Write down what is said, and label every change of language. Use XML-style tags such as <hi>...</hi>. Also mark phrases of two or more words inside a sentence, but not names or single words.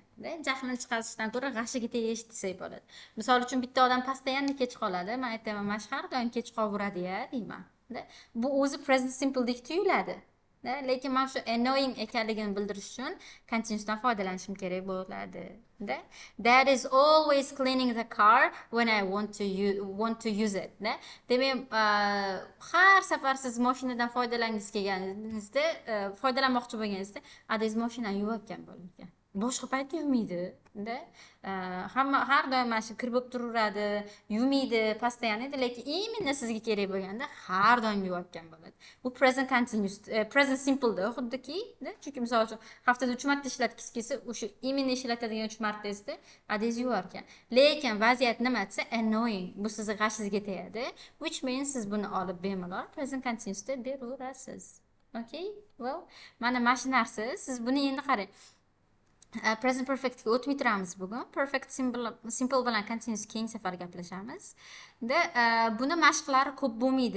<uz>Jahlni chiqarishdan ko'ra g'ashiga tegish desak bo'ladi. Misol uchun bitta odam pastayanda kech qoladi. Men aytaman, "Mana har doim kech qolaveradi-ya" deyman. Bu o'zi</uz> <en>present simple</en> <uz>deb tuyuladi. Lekin men shu annoying ekanligini bildirish uchun continuousdan foydalanishim kerak bo'ladi.</uz> <en>That is always cleaning the car when I want to use it.</en> <uz>Demak, har safar siz mashinadan foydalangingiz kelganingizda, foydalanmoqchi bo'lganingizda, adingiz mashinani yuvayotgan bo'lgan. Boshqa paytda yuvmaydi. Hamma har doim mana shu kir bo'lib turaveradi, yuvmaydi, pastayanda, lekin imенно sizga kerak bo'lganda har doim yuvayotgan bo'ladi. Bu</uz> <en>present continuous, present simple</en> <uz>da xuddiki, chunki misol uchun haftada 3 marta ishlatgisi kelsa, o'sha imенно ishlatadigan 3 martangizda adingiz yuvarkan. Lekin vaziyat nima desa annoying, bu sizni g'ashingizga tegadi,</uz> <en>which means</en> <uz>siz buni olib bemalol</uz> <en>present continuous</en> <uz>da beraverasiz. Okay? Well, mana shu narsa, siz buni endi qarang.</uz> <en>Present perfect</en> <uz>ga o'tmay turamiz bugun.</uz> <en>Perfect simple</en> <uz>bilan continuous keyingi safar gaplashamiz. Buni mashqlari ko'p bo'lmaydi.</uz>